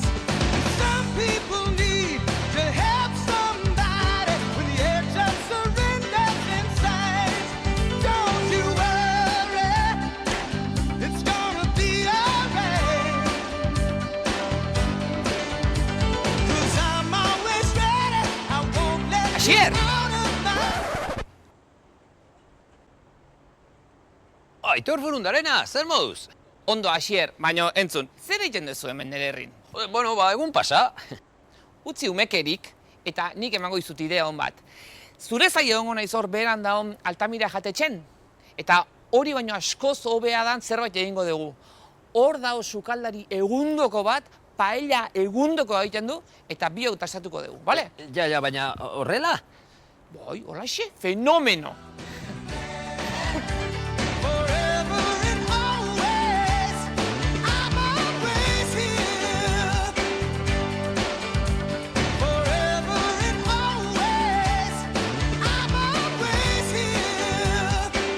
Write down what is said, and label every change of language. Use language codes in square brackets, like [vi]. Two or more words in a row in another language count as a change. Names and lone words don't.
[en] Some people need to help somebody when the edge of surrender's in sight. Don't you worry, it's gonna be alright. 'Cause I'm always ready, I won't let you Asier! out of my [eu] Aitor Burundarena, zer moduz? Ondo, Asier, baina entzun, zer egiten duzu hemen nire herrin? Bueno, ba, egun pasa. Utzi umekerik, eta nik emango izut idea hon bat. Zure zai egongo naiz hor beran daun Altamira jatetxen, eta hori baino askoz hobea dan zerbait egingo dugu. Hor dao sukaldari egundoko bat, paella egundoko egiten du, eta bi hau tasatuko dugu, bale? Ja, baina horrela? Bai, holaxe, fenomeno! [en] Forever and always, I'm always here. Forever and always, I'm always here.